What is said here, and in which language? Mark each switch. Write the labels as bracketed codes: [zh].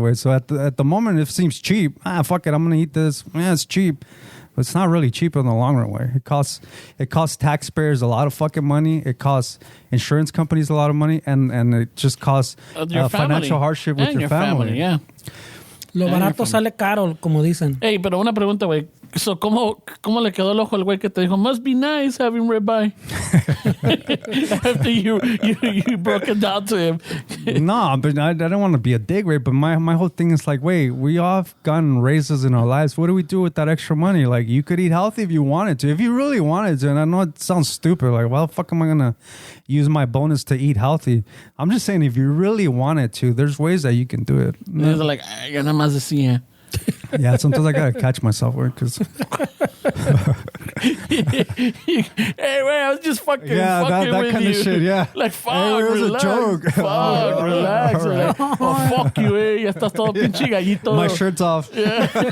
[en] Way so at the moment, it seems cheap. Fuck it, I'm gonna eat this. Yeah, it's cheap. But it's not really cheap in the long run way. It costs taxpayers a lot of fucking money. It costs insurance companies a lot of money, and it just costs financial hardship with your family. Yeah. [es] Lo barato sale caro, como dicen. Hey, pero una pregunta, güey. So, ¿cómo le quedó el ojo al güey que te dijo, [en] must be nice having ribeye? After you broke it down to him. No, but I don't want to be a dick, right? But my whole thing is like, wait, we all have gotten raises in our lives. What do we do with that extra money? Like, you could eat healthy if you wanted to. If you really wanted to, and I know it sounds stupid, like, well, the fuck am I going to use my bonus to eat healthy? I'm just saying, if you really wanted to, there's ways that you can do it. They're like, [es] ya nada más decía. [en] Yeah, sometimes I gotta catch myself, because hey, wait, I was just fucking that with kind you. of shit, yeah. Like, fuck, hey, it was relax. a joke. Fuck, relax. Right. Like, fuck you, [es] ya estás todo pinche gallito. [en] My shirt's off. Yeah.